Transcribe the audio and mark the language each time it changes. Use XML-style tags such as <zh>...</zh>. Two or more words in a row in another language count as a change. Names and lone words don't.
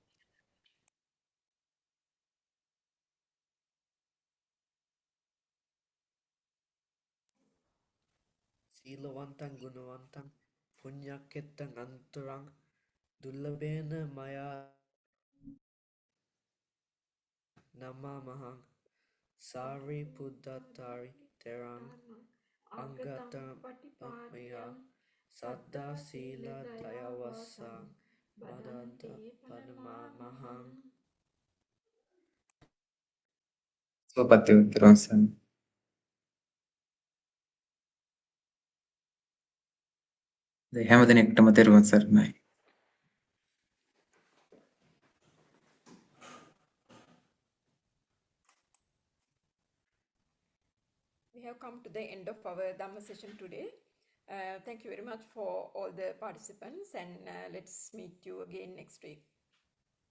<pi>සීලවන්තං ගුණවන්තං පුඤ්ඤක්කෙත්තං අන්තරං දුර්ලභේන මයා නමාමහං සාරිපුත්තතාරි තෙරං අංගතං පප්පයා සද්දා සීල දයවස්සං බදන්ත පනමාමහං.</pi> <si>සුවපත් වේවා තෙරුවන් සරණයි. හැම දිනෙකටම තෙරුවන් සරණයි.</si> <en>We have come to the end of our Dhamma session today. Thank you very much for all the participants, and let's meet you again next week.</en>